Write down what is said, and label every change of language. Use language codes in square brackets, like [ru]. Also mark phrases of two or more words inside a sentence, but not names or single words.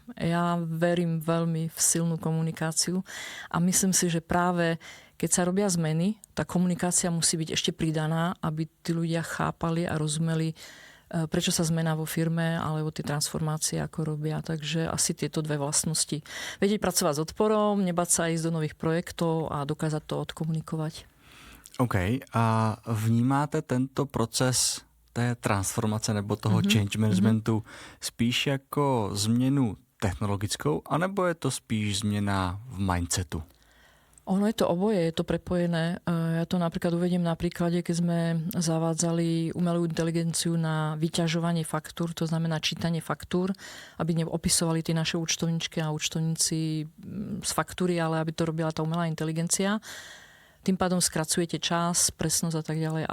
[sk] Ja verím veľmi v silnú komunikáciu a myslím si, že práve keď sa robia zmeny, tá komunikácia musí byť ešte pridaná, aby tí ľudia chápali a rozumeli, prečo sa zmena vo firme alebo tie transformácie ako robia. Takže asi tieto dve vlastnosti. Vedieť pracovať s odporom, nebať sa ísť do nových projektov a dokázať to odkomunikovať. OK. [cs] A vnímáte tento proces té transformace nebo toho [en] change managementu [cs] spíš jako změnu technologickou, anebo je to spíš změna v mindsetu? [sk] Ono je to oboje, je to prepojené. Ja to napríklad uvediem na príklade, keď sme zavádzali umelú inteligenciu na vyťažovanie faktúr, to znamená čítanie faktúr, aby neopisovali tie naše účtovničky a účtovníci z faktúry, ale aby to robila tá umelá inteligencia. Tým pádom skracujete čas, presnosť a tak ďalej.